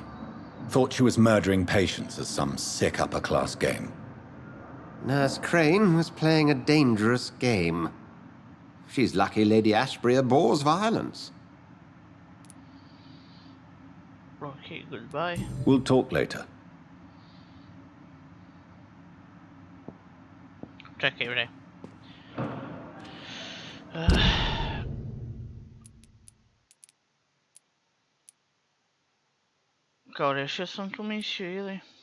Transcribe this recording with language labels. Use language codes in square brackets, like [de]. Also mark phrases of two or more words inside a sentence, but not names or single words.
[en] Thought she was murdering patients as some sick upper-class game. Nurse Crane was playing a dangerous game. She's lucky Lady Ashbury abhors violence. Okay, goodbye. We'll talk later. [sr] Czekaj, bre. Kao, rešio sam tu misiju ili?